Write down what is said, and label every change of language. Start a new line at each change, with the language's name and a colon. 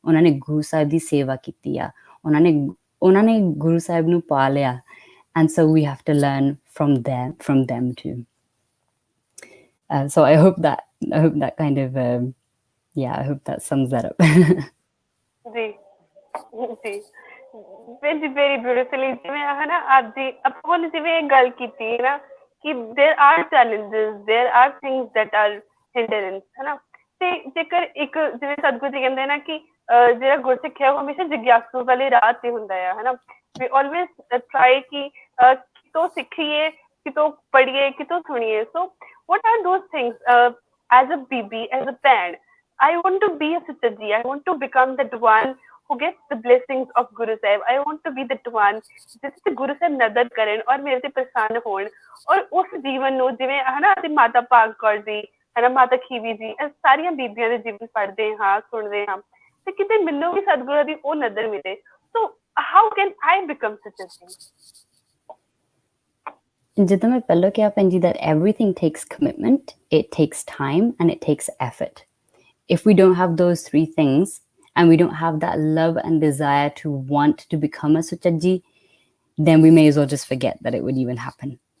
Punjabi: ਉਹਨਾਂ ਨੇ Guru Sahib ਦੀ ਸੇਵਾ ਕੀਤੀ ਆ, ਉਹਨਾਂ ਨੇ Guru Sahib ਨੂੰ ਪਾਲਿਆ,
English: and so we have to learn from them too. So I hope that kind of I hope that sums that up. जी जी very very beautifully.
Punjabi: ਜਿਵੇਂ ਹੈ ਨਾ ਅੱਜ ਦੀ ਆਪਾਂ ਨੇ ਜਿਵੇਂ ਇਹ ਗੱਲ ਕੀਤੀ ਨਾ ਕਿ
English: there are challenges, there are things that are hindrance,
Punjabi: ਹੈ ਨਾ. ਤੇ ਜੇਕਰ ਇੱਕ ਜਿਵੇਂ ਸਤਿਗੁਰੂ ਜੀ ਕਹਿੰਦੇ ਨਾ ਕਿ ਜਿਹੜਾ ਗੁਰਸਿੱਖ ਹੈ ਉਹ ਹਮੇਸ਼ਾ ਜਿਗਿਆਸੂ ਵਾਲੇ ਰਾਹ ਤੇ ਹੁੰਦਾ ਹੈ, ਹੈ ਨਾ.
English: we always try
Punjabi: ਕਿ ਕਿਤੋਂ ਸਿੱਖੀਏ, ਕਿਤੋਂ ਪੜ੍ਹੀਏ, ਕਿਤੋਂ ਸੁਣੀਏ.
English: So what are those things as a Bibi, as a parent? I want to be a Suchajji. I want to become that one who gets the blessings of Guru Sahib. I want to be that one
Punjabi: ਜਿਸ ਤੇ ਗੁਰੂ ਸਾਹਿਬ ਨਦਰ ਕਰਨ ਔਰ ਮੇਰੇ ਤੇ ਪ੍ਰਸੰਨ ਹੋਣ, ਔਰ ਉਸ ਜੀਵਨ ਨੂੰ ਜਿਵੇਂ ਹੈ ਨਾ ਅਸੀਂ ਮਾਤਾ ਭਾਗ ਕੌਰ ਜੀ, ਹੈ ਨਾ, ਮਾਤਾ ਖੀਵੀ ਜੀ, ਇਹ ਸਾਰੀਆਂ ਬੀਬੀਆਂ ਦੇ ਜੀਵਨ ਪੜ੍ਹਦੇ ਹਾਂ, ਸੁਣਦੇ ਹਾਂ, ਤੇ ਕਿਤੇ ਮੈਨੂੰ ਵੀ ਸਤਿਗੁਰਾਂ ਦੀ ਉਹ ਨਦਰ ਮਿਲੇ.
English: So how can I become Suchajji?
Punjabi: ਜਿੱਦਾਂ ਮੈਂ ਪਹਿਲਾਂ ਕਿਹਾ ਭੈਣ ਜੀ,
English: that everything takes commitment, it takes time, and it takes effort. If we don't have those three things, and we don't have that love and desire to want to become a Suchajji, then we may as well just forget that it would even happen.